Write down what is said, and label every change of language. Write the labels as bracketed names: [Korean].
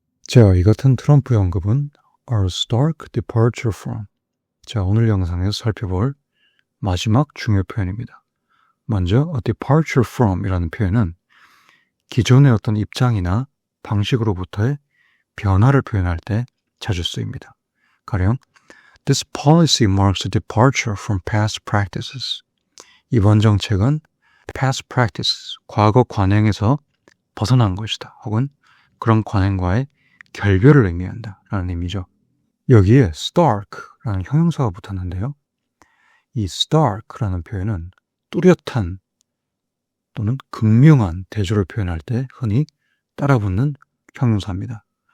[Korean] 자, 이 같은 트럼프의 언급은 [English] a stark departure from. [Korean] 자, 오늘 영상에서 살펴볼 마지막 중요 표현입니다. 먼저 [English] a departure from [Korean] 이라는 표현은 기존의 어떤 입장이나 방식으로부터의 변화를 표현할 때 자주 쓰입니다. [English] 가령 This policy marks a departure from past practices. [Korean] 이번 정책은 [English] past practice, [Korean] 과거 관행에서 벗어난 것이다. 혹은 그런 관행과의 결별을 의미한다 라는 의미죠. 여기에 stark라는 형용사가 붙었는데요. 이 stark라는 표현은 뚜렷한 또는 극명한 대조를 표현할 때 흔히 따라붙는 형용사입니다.